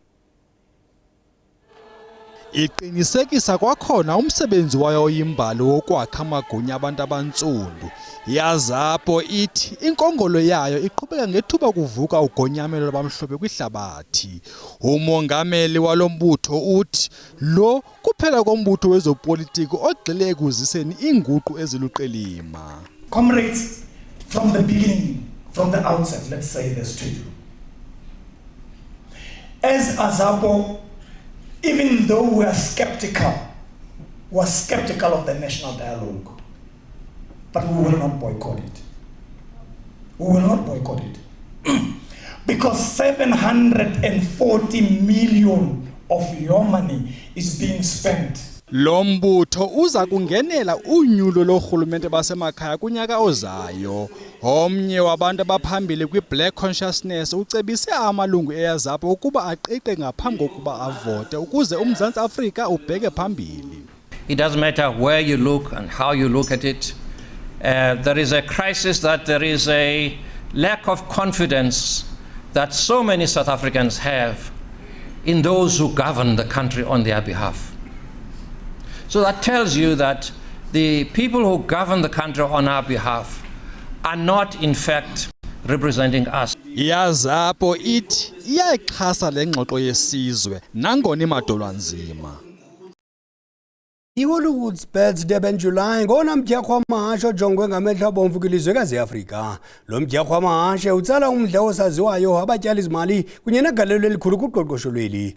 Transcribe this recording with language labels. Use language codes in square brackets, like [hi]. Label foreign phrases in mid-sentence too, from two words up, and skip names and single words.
[xh] Iqinisekisa kwakhona umsebenzi wayo oyimbali wokwakha amagunya abantu abantsundu. IANZAPO ithi inkongolo yayo iqhubeka ngethuba kuvuka ugonyamelo lwabamhlophe kwihlabathi. Umongameli walombutho uthi lo kuphela kombutho wezopolitiko ogxile ekuziseni inguqu eziluqilima. [en] Comrades, from the beginning, from the outset, let's say this to you. As ANZAPO, even though we are skeptical of the national dialogue, but we will not boycott it. We will not boycott it. Because 740 million of your money is being spent [xh] Lo mbutho uza kungenela unyulo lorhulumente basemakhaya kunyaka ozayo. Omnye wabantu abaphambili kwi-Black Consciousness ucebise amalungu eYaZAPO ukuba aqiqe ngaphambi kokuba avote ukuze uMzantsi Afrika ubheke phambili. [en] It doesn't matter where you look and how you look at it. There is a crisis, that there is a lack of confidence that so many South Africans have in those who govern the country on their behalf. So that tells you that the people who govern the country on our behalf are not in fact representing us. [xh] iYaZAPO ithi iyayixhasa le ngxoxo yesizwe nangona imadolwa nzima. I-Hollywood's Bets Durban July ngona mdyarho wamahashe ojongwe ngamehlo abomvu kwilizwekazi eAfrika. Lo mdyarho wamahashe utsala umdla osaziwayo abatyali zimali kunye negalelo elikhulu kuqoqosho lweli.